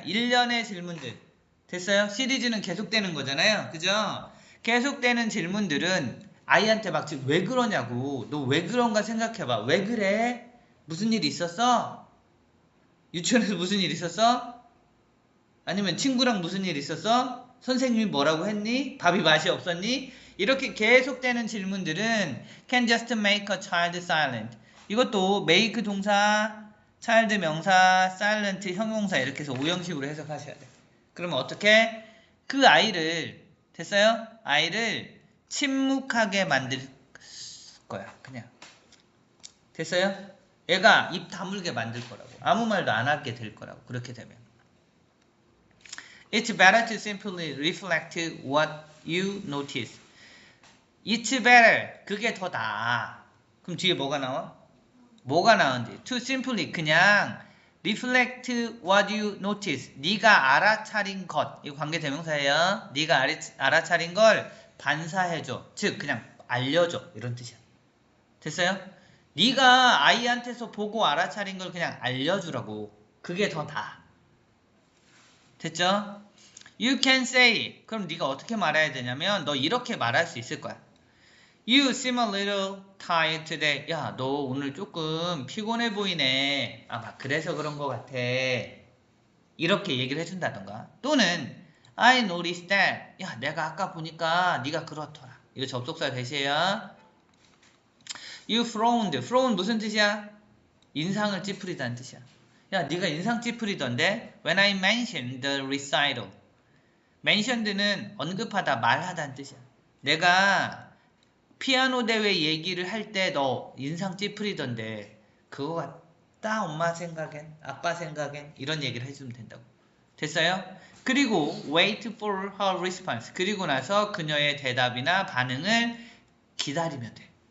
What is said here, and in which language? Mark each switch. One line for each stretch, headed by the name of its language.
Korean: 일련의 질문들. 됐어요? 시리즈는 계속되는 거잖아요. 그죠? 계속되는 질문들은 아이한테 막 지금 왜 그러냐고. 너 왜 그런가 생각해봐. 왜 그래? 무슨 일 있었어? 유치원에서 무슨 일 있었어? 아니면 친구랑 무슨 일 있었어? 선생님이 뭐라고 했니? 밥이 맛이 없었니? 이렇게 계속되는 질문들은
English: can just make a child silent.
Korean: 이것도 make 동사, child 명사, silent 형용사 이렇게 해서 오형식으로 해석하셔야 돼. 그러면 어떻게? 그 아이를 됐어요? 아이를 침묵하게 만들 거야. 그냥 됐어요? 얘가 입 다물게 만들 거라고. 아무 말도 안 하게 될 거라고. 그렇게 되면
English: It's better to simply reflect what you notice. It's better.
Korean: 그게 더 나아. 그럼 뒤에 뭐가 나와? 뭐가 나은지.
English: To simply 그냥 reflect what you notice.
Korean: 네가 알아차린 것. 이거 관계대명사예요. 네가 알아차린 걸 반사해줘. 즉 그냥 알려줘. 이런 뜻이야. 됐어요? 네가 아이한테서 보고 알아차린 걸 그냥 알려주라고. 그게 더 나아. 됐죠?
English: You can say.
Korean: 그럼 네가 어떻게 말해야 되냐면 너 이렇게 말할 수 있을 거야.
English: You seem a little tired today.
Korean: 야, 너 오늘 조금 피곤해 보이네. 아마 그래서 그런 것 같아. 이렇게 얘기를 해준다던가.
English: 또는 I noticed that.
Korean: 야, 내가 아까 보니까 네가 그렇더라. 이거 접속사 대시해요.
English: You frowned.
Korean: frown 무슨 뜻이야? 인상을 찌푸리다는 뜻이야. 야, 네가 인상 찌푸리던데?
English: When I mentioned the recital.
Korean: mentioned는 언급하다, 말하다는 뜻이야. 내가 피아노 대회 얘기를 할 때 너 인상 찌푸리던데 그거 같다 엄마 생각엔 아빠 생각엔 이런 얘기를 해주면 된다고. 됐어요? 그리고
English: wait for her response.
Korean: 그리고 나서 그녀의 대답이나 반응을 기다리면 돼.